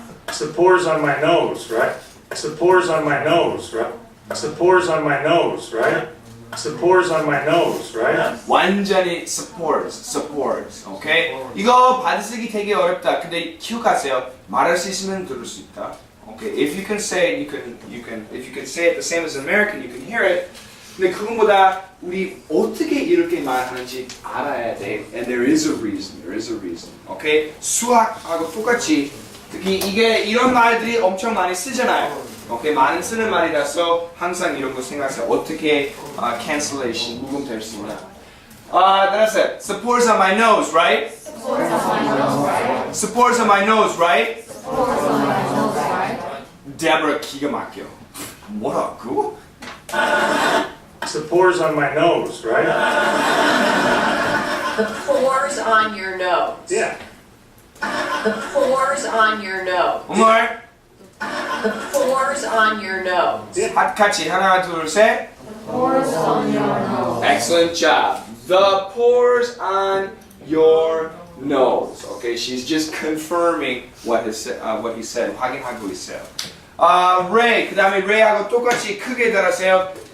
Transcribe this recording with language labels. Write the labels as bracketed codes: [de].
[en] Supports on my nose, right? Supports on my nose, right? Supports on my nose, right? Supports on my nose, right? [ko] 완전히 supports. 오케이? 이거 받아쓰기 되게 어렵다. 근데 기억하세요. 말할 수 있으면 들을 수 있다. [en] Okay, if you can say it, if you can say it the same as an American, you can hear it. [ko] 근데 그것보다 우리 어떻게 이렇게 말하는지 알아야 돼. [en] And there is a reason. Okay? [ko] 수학하고 똑같이 특히 이게 이런 말들이 엄청 많이 쓰잖아요. [en] Okay? [ko] 많이 쓰는 말이라서 항상 이런 거 생각하세요. 어떻게 cancellation 묵음될 수 있나? [en] That's it. Supports on my nose, right? Supports on my nose, right? [ko] Deborah 기가 막혀. 뭐라고? [en] Supports on my nose, right? The pores on your nose. Yeah. The pores on your nose. [ko] 정말? [en] The pores on your nose. [ko] 같이 하나 둘 셋. [en] Pores on your nose. Excellent job. The pores on your nose. Okay, she's just confirming what he said. [ko] 확인하고 있어요. Ray. 그다음에 Ray하고 똑같이 크게 달았어요.